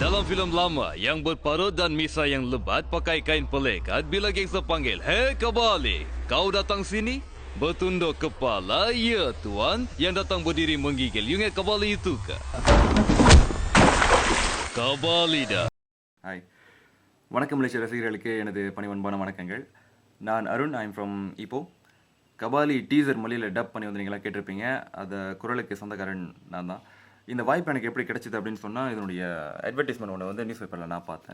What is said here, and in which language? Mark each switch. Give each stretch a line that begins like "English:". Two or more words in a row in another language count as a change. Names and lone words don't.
Malay: film lama yang berparut dan misai yang lebat pakai kain pelekat bila gangster panggil, "Hei Kabali, kau datang sini?" Bertunduk kepala, "Ya tuan." Yang datang berdiri menggigil. You ingat Kabali itu ke? Kabali dah.
Tamil: ஹாய் வணக்கம் மலேசிய ரசிகர்களுக்கு எனது பணிவன்பான வணக்கங்கள். நான் அருண்.
English: I'm from
Tamil: இப்போ. கபாலி டீசர் மொழியில் டப் பண்ணி வந்து நீங்களாம் கேட்டிருப்பீங்க. அதை குரலுக்கு சொந்தக்காரன் நான் தான். இந்த வாய்ப்பு எனக்கு எப்படி கிடைச்சிது அப்படின்னு சொன்னால், இதனுடைய அட்வர்டைஸ்மெண்ட் ஒன்று வந்து
English: newspaper
Tamil: நான் பார்த்தேன்.